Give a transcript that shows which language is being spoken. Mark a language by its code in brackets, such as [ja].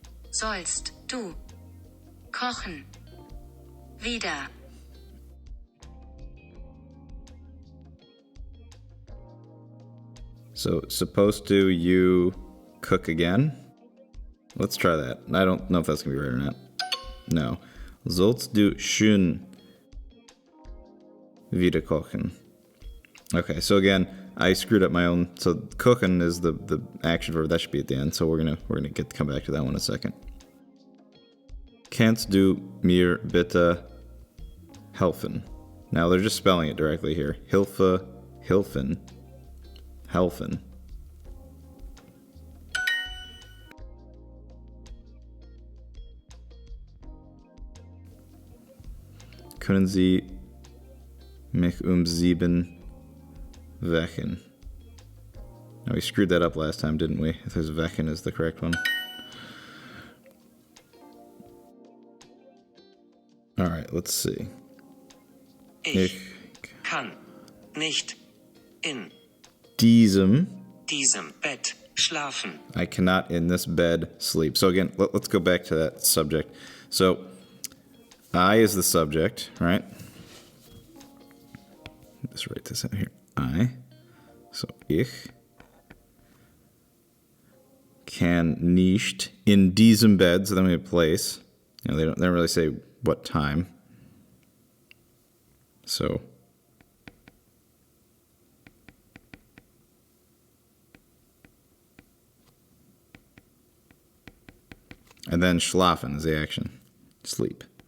[de] Sollst du kochen wieder? [en] So, supposed to you cook again? Let's try that. I don't know if that's going to be right or not. No. [de] Sollst du schön wieder kochen? [en] Okay, so again, I screwed up my own. So kochen is the action verb. That should be at the end. So we're gonna come back to that one in a second. [de] Kannst du mir bitte helfen? [en] Now they're just spelling it directly here. Hilfe, helfen, helfen. [de] Können Sie mich 7 wecken? [en] Now we screwed that up last time, didn't we? If there's wecken is the correct one. All right, let's see. [de] Ich kann nicht in diesem Bett schlafen. [en] I cannot in this bed sleep. So again, let's go back to that subject. So I is the subject, right? Let's write this out here. I. [de] So ich kann nicht in diesem Bed. [en] So then we have place. You know, they don't really say what time. So and then schlafen is the action. Sleep.